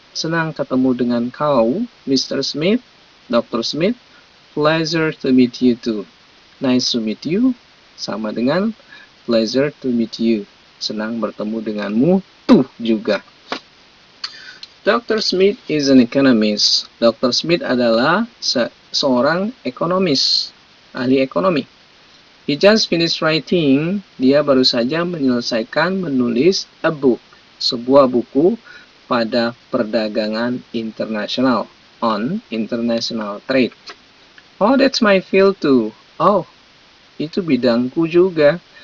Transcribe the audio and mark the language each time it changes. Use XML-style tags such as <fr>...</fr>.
<id>Senang ketemu dengan kau, Mr. Smith. Dr. Smith.</id> <en>Pleasure to meet you too. Nice to meet you,</en> <id>sama dengan</id> <en>pleasure to meet you.</en> <id>Senang bertemu denganmu, tuh juga. Dr.</id> <en>Smith is an economist.</en> <id>Dr. Smith adalah seorang ekonomis, ahli ekonomi.</id> <en>He just finished writing.</en> <id>Dia baru saja menyelesaikan menulis</id> <en>a book,</en> <id>sebuah buku pada perdagangan internasional,</id> <en>on international trade. Oh, that's my field too.</en> <id>Oh, itu bidangku juga.</id>